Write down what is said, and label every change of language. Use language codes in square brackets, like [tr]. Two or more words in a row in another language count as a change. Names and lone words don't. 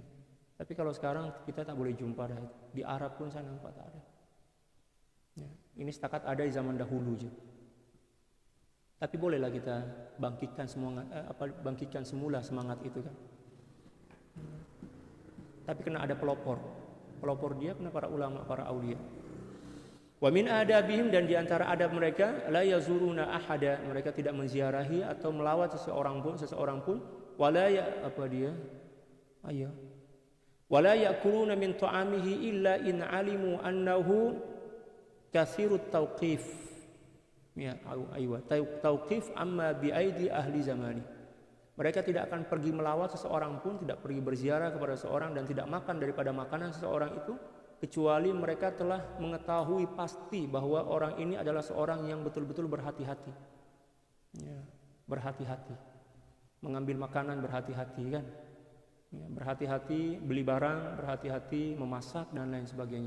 [ms] Tapi kalau sekarang kita tak boleh jumpa dah. Di Arab pun saya nampak tak ada. Ya, ini setakat ada di zaman dahulu je. Tapi bolehlah kita bangkitkan semula semangat itu kan. Tapi kena ada pelopor. Pelopor dia kena para ulama, para aulia. [ar] ومن آدابهم, [ms] dan di antara adab mereka, [ar] لا يزورون أحدا, [ms] mereka tidak menziarahi atau melawat seseorang pun, [ar] ولا ولا يأكلون من طعامه إلا إن علموا أنه كثير التوقيف. Ya, توقيف أما بأيدي أهل زماني. [ms] Mereka tidak akan pergi melawat seseorang pun, tidak pergi berziarah kepada seseorang, dan tidak makan daripada makanan seseorang itu, kecuali mereka telah mengetahui pasti bahwa orang ini adalah seorang yang betul-betul berhati-hati. Ya, berhati-hati. Mengambil makanan berhati-hati kan. Ya, berhati-hati beli barang, berhati-hati memasak dan lain sebagainya.